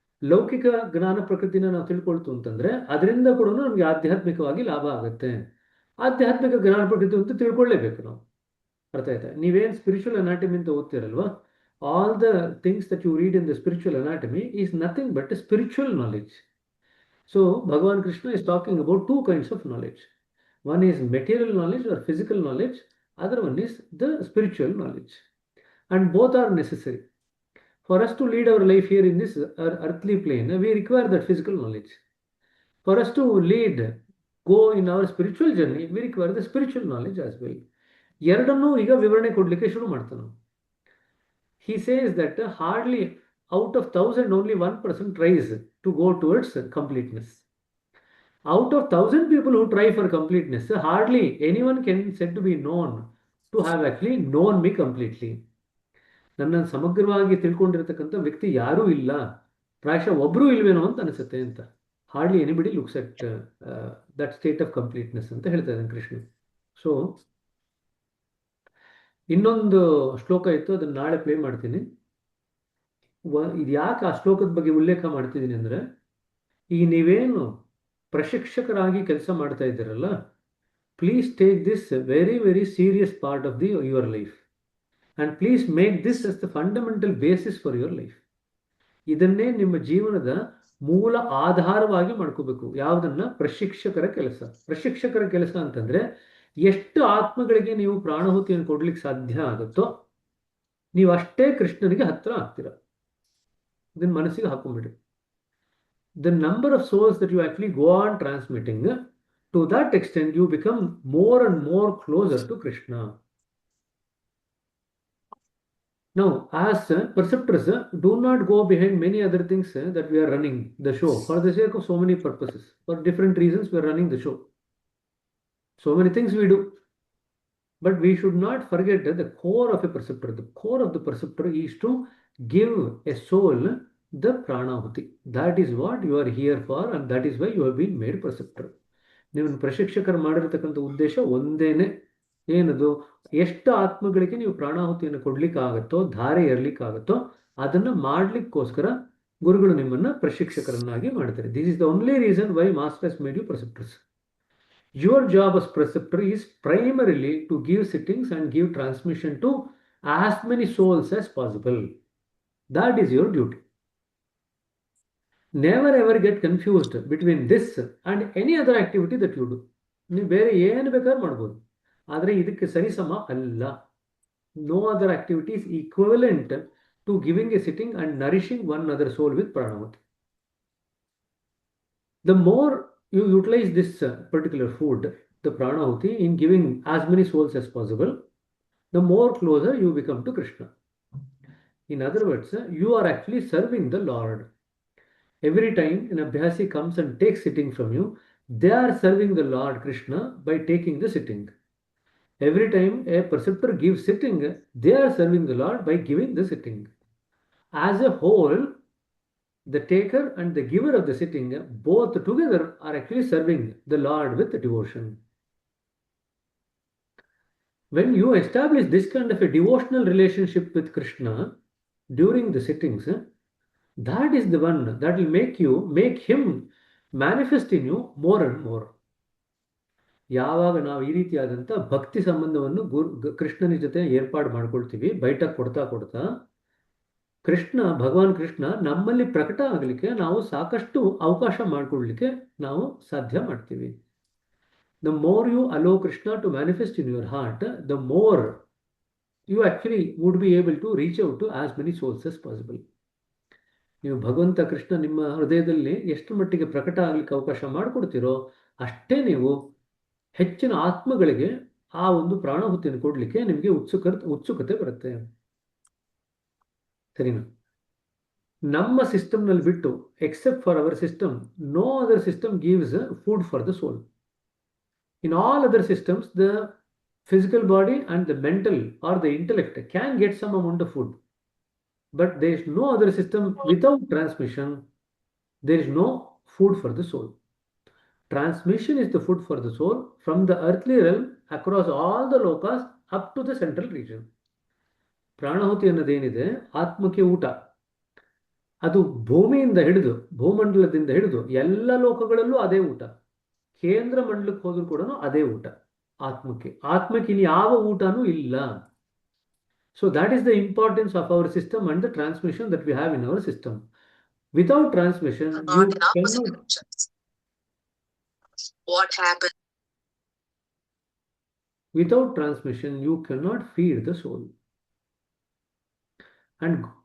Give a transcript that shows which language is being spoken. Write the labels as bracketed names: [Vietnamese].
[Kannada] ಲೌಕಿಕ ಜ್ಞಾನ ಪ್ರಕೃತಿನ ನಾವು ತಿಳ್ಕೊಳ್ತು ಅಂತಂದ್ರೆ ಅದರಿಂದ ಕೂಡ ನಮ್ಗೆ ಆಧ್ಯಾತ್ಮಿಕವಾಗಿ ಲಾಭ ಆಗುತ್ತೆ. ಆಧ್ಯಾತ್ಮಿಕ ಜ್ಞಾನ ಪ್ರಕೃತಿ ಅಂತ ತಿಳ್ಕೊಳ್ಳೇಬೇಕು ನಾವು. ಅರ್ಥ ಆಯ್ತಾ? ನೀವೇನು ಸ್ಪಿರಿಚುವಲ್ ಅನಾಟಮಿ ಅಂತ ಓದ್ತಿರಲ್ವಾ, [English] All the things that you read in the spiritual anatomy is nothing but spiritual knowledge. So Bhagavan Krishna is talking about two kinds of knowledge. One is material knowledge or physical knowledge, other one is the spiritual knowledge, and both are necessary. For us to lead our life here in this earthly plane, we require that physical knowledge. For us to go in our spiritual journey, we require the spiritual knowledge as well. [Kannada] ಎರಡನ್ನೂ ಈಗ ವಿವರಣೆ ಕೊಡ್ಲಿಕ್ಕೆ ಶುರು ಮಾಡ್ತಾನೆ. [English] He says that hardly out of 1,000 only 1% tries to go towards completeness. Out of 1,000 people who try for completeness, hardly anyone can said to be known to have actually known me completely. [Kannada] ನನ್ನನ್ನು ಸಮಗ್ರವಾಗಿ ತಿಳ್ಕೊಂಡಿರತಕ್ಕಂಥ ವ್ಯಕ್ತಿ ಯಾರೂ ಇಲ್ಲ, ಪ್ರಾಯಶಃ ಒಬ್ಬರೂ ಇಲ್ವೇನೋ ಅಂತ ಅನಿಸುತ್ತೆ ಅಂತ. [English] hardly anybody looks at that state of completeness [Kannada] ಅಂತ ಹೇಳ್ತಾ ಇದ್ದಾನೆ ಕೃಷ್ಣ. ಸೊ ಇನ್ನೊಂದು ಶ್ಲೋಕ ಇತ್ತು, ಅದನ್ನು ನಾಳೆ ಪ್ಲೇ ಮಾಡ್ತೀನಿ. ಇದು ಯಾಕೆ ಆ ಶ್ಲೋಕದ ಬಗ್ಗೆ ಉಲ್ಲೇಖ ಮಾಡ್ತಿದ್ದೀನಿ ಅಂದರೆ, ಈಗ ನೀವೇನು ಪ್ರಶಿಕ್ಷಕರಾಗಿ ಕೆಲಸ ಮಾಡ್ತಾ ಇದ್ದೀರಲ್ಲ, [English] Please take this very very serious part of your life and please make this as the fundamental basis for your life. [Kannada] ಇದನ್ನೇ ನಿಮ್ಮ ಜೀವನದ ಮೂಲ ಆಧಾರವಾಗಿ ಮಾಡ್ಕೋಬೇಕು. ಯಾವುದನ್ನ? ಪ್ರಶಿಕ್ಷಕರ ಕೆಲಸ. ಪ್ರಶಿಕ್ಷಕರ ಕೆಲಸ ಅಂತಂದ್ರೆ ಎಷ್ಟು ಆತ್ಮಗಳಿಗೆ ನೀವು ಪ್ರಾಣಹುತಿಯನ್ನು ಕೊಡ್ಲಿಕ್ಕೆ ಸಾಧ್ಯ ಆಗುತ್ತೋ ನೀವು ಅಷ್ಟೇ ಕೃಷ್ಣನಿಗೆ ಹತ್ರ ಆಗ್ತೀರ. ಇದನ್ನ ಮನಸ್ಸಿಗೆ ಹಾಕೊಂಡ್ಬಿಡಿ. [English] The number of souls that you actually go on transmitting, to that extent you become more and more closer to Krishna. Now, as perceptors, do not go behind many other things that we are running the show for the sake of so many purposes. For different reasons we are running the show. So many things we do. But we should not forget that the core of a perceptor, the core of the perceptor is to give a soul the pranahuti. That is what you are here for, and that is why you have been made perceptor. [Kannada] ನೀವು ಪ್ರಶಿಕ್ಷಕರು ಮಾಡಿರತಕ್ಕಂಥ ಉದ್ದೇಶ ಒಂದೇನೆ. ಏನದು? ಎಷ್ಟು ಆತ್ಮಗಳಿಗೆ ನೀವು ಪ್ರಾಣಾಹುತಿಯನ್ನು ಕೊಡ್ಲಿಕ್ಕಾಗತ್ತೋ, ಧಾರೆ ಏರ್ಲಿಕ್ಕಾಗತ್ತೋ ಅದನ್ನ ಮಾಡ್ಲಿಕ್ಕೋಸ್ಕರ ಗುರುಗಳು ನಿಮ್ಮನ್ನ ಪ್ರಶಿಕ್ಷಕರನ್ನಾಗಿ ಮಾಡ್ತಾರೆ. [English] This is the only reason why master has made you preceptors. Your job as preceptor is primarily to give sittings and give transmission to as many souls as possible. That is your duty. Never ever get confused between this and any other activity that you do. [Kannada] ನೀವು ಬೇರೆ ಏನು ಬೇಕಾದ್ರೂ ಮಾಡ್ಬೋದು, ಆದರೆ ಇದಕ್ಕೆ ಸರಿಸಮ ಅಲ್ಲ. [English] No other activity is equivalent to giving a sitting and nourishing one other soul with pranahuti. The more you utilize this particular food, the pranahuti, in giving as many souls as possible, the more closer you become to Krishna. In other words, you are actually serving the Lord. Every time an abhyasi comes and takes sitting from you, they are serving the Lord Krishna by taking the sitting. Every time a preceptor gives sitting, they are serving the Lord by giving the sitting. As a whole, the taker and the giver of the sitting, both together are actually serving the Lord with devotion. When you establish this kind of a devotional relationship with Krishna during the sittings, that is the one that will make him manifest in you more and more. [Kannada] ಯಾವಾಗ ನಾವು ಈ ರೀತಿಯಾದಂಥ ಭಕ್ತಿ ಸಂಬಂಧವನ್ನು ಕೃಷ್ಣನ ಜೊತೆ ಏರ್ಪಾಡು ಮಾಡ್ಕೊಳ್ತೀವಿ, ಬೈಟ ಕೊಡ್ತಾ ಕೊಡ್ತಾ ಭಗವಾನ್ ಕೃಷ್ಣ ನಮ್ಮಲ್ಲಿ ಪ್ರಕಟ ಆಗಲಿಕ್ಕೆ ನಾವು ಸಾಕಷ್ಟು ಅವಕಾಶ ಮಾಡಿಕೊಡ್ಲಿಕ್ಕೆ ನಾವು ಸಾಧ್ಯ ಮಾಡ್ತೀವಿ. [English] The more you allow Krishna to manifest in your heart, the more you actually would be able to reach out to as many souls as possible. [Kannada] ನೀವು ಭಗವಂತ ಕೃಷ್ಣ ನಿಮ್ಮ ಹೃದಯದಲ್ಲಿ ಎಷ್ಟು ಮಟ್ಟಿಗೆ ಪ್ರಕಟ ಆಗ್ಲಿಕ್ಕೆ ಅವಕಾಶ ಮಾಡಿಕೊಡ್ತೀರೋ ಅಷ್ಟೇ ನೀವು ಹೆಚ್ಚಿನ ಆತ್ಮಗಳಿಗೆ ಆ ಒಂದು ಪ್ರಾಣಹುತಿಯನ್ನು ಕೊಡ್ಲಿಕ್ಕೆ ನಿಮಗೆ ಉತ್ಸುಕತೆ ಬರುತ್ತೆ. ಸರಿನಾ? ನಮ್ಮ ಸಿಸ್ಟಮ್ನಲ್ಲಿ ಬಿಟ್ಟು, [English] Except for our system, no other system gives food for the soul. In all other systems, the physical body and the mental or the intellect can get some amount of food. But there is no other system without transmission. There is no food for the soul. Transmission is the food for the soul from the earthly realm across all the lokas up to the central region. [Kannada] ಪ್ರಾಣಹುತಿ ಅನ್ನೋದೇನಿದೆ ಆತ್ಮಕ್ಕೆ ಊಟ. ಅದು ಭೂಮಿಯಿಂದ ಹಿಡಿದು, ಭೂಮಂಡಲದಿಂದ ಹಿಡಿದು ಎಲ್ಲ ಲೋಕಗಳಲ್ಲೂ ಅದೇ ಊಟ. ಕೇಂದ್ರ ಮಂಡಲಕ್ಕೆ ಹೋದ್ರೂ ಕೂಡ ಅದೇ ಊಟ ಆತ್ಮಕ್ಕೆ ಇನ್ನು ಯಾವ ಊಟನೂ ಇಲ್ಲ. [English] So that is the importance of our system and the transmission that we have in our system. Without transmission, you cannot. What happened? Without transmission, you cannot feed the soul. And